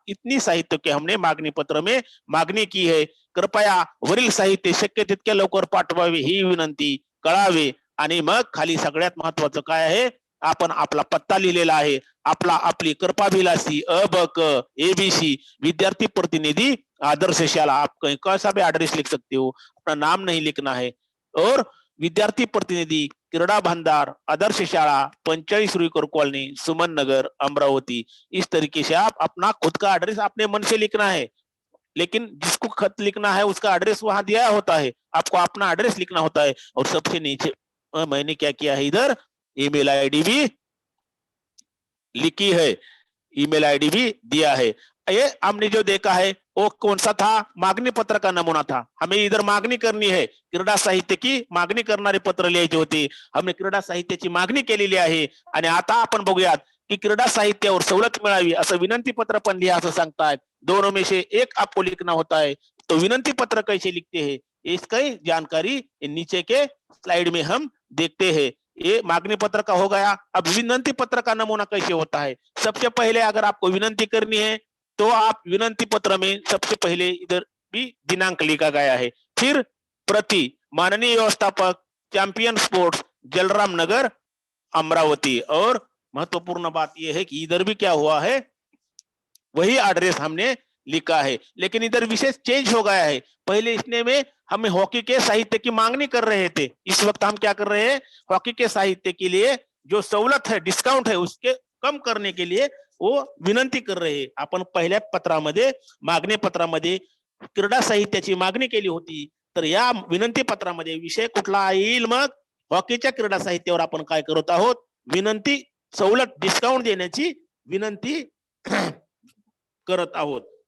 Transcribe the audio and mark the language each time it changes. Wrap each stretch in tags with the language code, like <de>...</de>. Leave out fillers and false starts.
<hi>इतनी साहित्य के हमने मागणी पत्र में मागणी की है.</hi> <mr>कृपया वरील साहित्य शक्य तितक्या लवकर पाठवावे ही विनंती कळावे. आणि मग खाली सगळ्यात महत्वाचं काय आहे, आपण आपला पत्ता लिहिलेला आहे. आपली कृपाभिलाषी अबक एबीसी विद्यार्थी प्रतिनिधि आदर्श शाला.</mr> <hi>आप कहीं कैसा भी एड्रेस लिख सकते हो, अपना नाम नहीं लिखना है. और विद्यार्थी प्रतिनिधि क्रीडा भंडार आदर्श शाला 45 रुईकर कॉलोनी सुमन नगर अमरावती. इस तरीके से आप अपना खुद का एड्रेस अपने मन से लिखना है, लेकिन जिसको खत लिखना है उसका एड्रेस वहां दिया होता है, आपको अपना एड्रेस लिखना होता है. और सबसे नीचे मैंने क्या किया है, इधर ईमेल आईडी भी लिखी है, ईमेल आईडी भी दिया है. ये हमने जो देखा है वो कौन सा था, मागणी पत्र का नमूना था. हमें इधर मागणी करनी है, क्रीडा साहित्य की</hi> <mr>मागणी करणारे पत्र लिहायचे होते.</mr> <hi>हमने</hi> <mr>क्रीडा साहित्याची मागणी केलेली आहे. आणि आता आपण बघूयात की क्रीडा साहित्यावर सवलत मिळावी असं विनंती पत्र पण लिहा असं सांगतायत.</mr> <hi>दोनों में से एक आपको लिखना होता है. तो विनंती पत्र कैसे लिखते हैं, इसकी जानकारी नीचे के स्लाइड में हम देखते हैं. ये मांगनी पत्र का हो गया. अब विनंती पत्र का नमूना कैसे होता है. सबसे पहले अगर आपको विनंती करनी है तो आप विनंती पत्र में सबसे पहले इधर भी दिनांक लिखा गया है. फिर प्रति माननीय व्यवस्थापक चैंपियन स्पोर्ट्स जलराम नगर अमरावती. और महत्वपूर्ण बात यह है कि इधर भी क्या हुआ है, वही एड्रेस हमने लिखा है, लेकिन इधर विशेष चेंज हो गया है. पहले इसने में हम हॉकी के साहित्य की मांगनी कर रहे थे. इस वक्त हम क्या कर रहे हैं, हॉकी के साहित्य के लिए जो सवलत है, डिस्काउंट है, उसके कम करने के लिए वो विनंती कर रहे हैं.</hi> <mr>आपण पहिल्या पत्रामध्ये मागणी पत्रामध्ये क्रीडा साहित्याची मागणी केली होती, तर या विनंती पत्रामध्ये विषय कुठला येईल, मग हॉकीच्या क्रीडा साहित्यावर आपण काय करत आहोत, विनंती सवलत डिस्काउंट देण्याची विनंती करत आहोत.</mr>